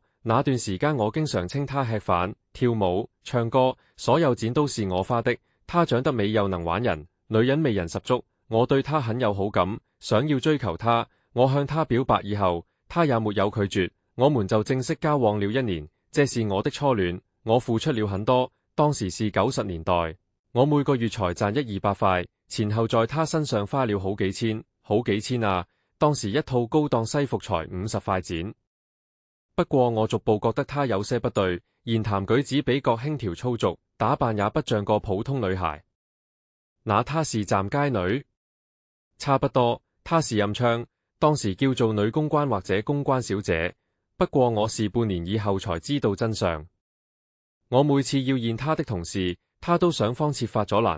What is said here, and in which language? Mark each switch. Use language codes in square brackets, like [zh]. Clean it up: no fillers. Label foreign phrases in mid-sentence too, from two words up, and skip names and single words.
[zh] 那段時間我經常請她吃飯、跳舞、唱歌，所有錢都是我花的。她長得美又能玩人，女人味人十足，我對她很有好感，想要追求她。我向她表白以後，她也沒有拒絕，我們就正式交往了1年。這是我的初戀，我付出了很多。當時是90年代，我每個月才賺100-200塊，前後在她身上花了好幾千啊！當時一套高檔西服才50塊錢。不過我逐步覺得她有些不對，言談舉止比較輕佻粗俗，打扮也不像個普通女孩。那她是站街女？差不多，她是暗娼，當時叫做女公關或者公關小姐。不過我是半年以後才知道真相。我每次要見她的同事，她都想方設法阻攔。